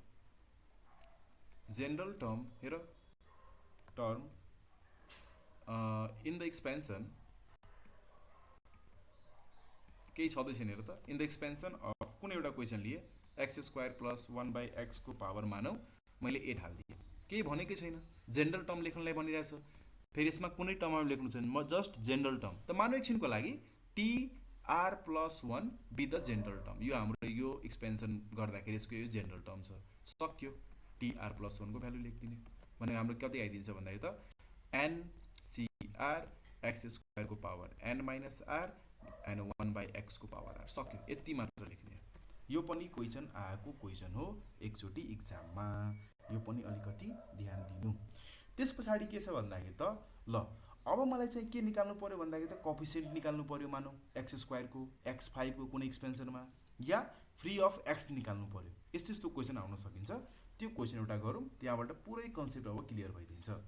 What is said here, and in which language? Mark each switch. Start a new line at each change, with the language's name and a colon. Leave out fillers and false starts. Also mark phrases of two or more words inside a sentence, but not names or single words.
English: general term
Nepali: हेर
English: term in the expansion
Nepali: केही छँदै छैन हेर त
English: in the expansion of
Nepali: कुनै एउटा क्वेसन लिए x² + 1/x को पावर मानौ मैले 8 हालिदिएँ केही भनेकै छैन
English: general term
Nepali: लेख्नलाई भनिरहेछ फेरि यसमा कुनै टर्महरू लेख्नु छैन म
English: just general term
Nepali: त मानौ एकछिनको लागि tr + 1
English: be the general term
Nepali: यो हाम्रो यो एक्सपेन्सन गर्दाखेरि यसको यो जेनरल टर्म छ सक्यो tr + 1 को भ्यालु लेखिदिने भने हाम्रो कति आइदिन्छ भन्दाखेरि त ncr x² को पावर n - r and 1/x को पावर r सक्यो यति मात्र लेख्ने यो पनि क्वेसन आएको क्वेसन हो एकचोटि एक्जाममा यो पनि अलिकति ध्यान दिनु त्यस पछाडि के छ भन्दाखेरि त ल अब मलाई चाहिँ के निकाल्नु पर्यो भन्दाखेरि त कोफिसिएन्ट निकाल्नु पर्यो मानौ x² को x5 को कुनै एक्सपेन्सनमा या
English: free of
Nepali: x निकाल्नु पर्यो यस्तो क्वेसन आउन सकिन्छ त्यो क्वेसन एउटा गरौँ त्यहाँबाट पुरै कन्सेप्ट अब क्लियर भइदिन्छ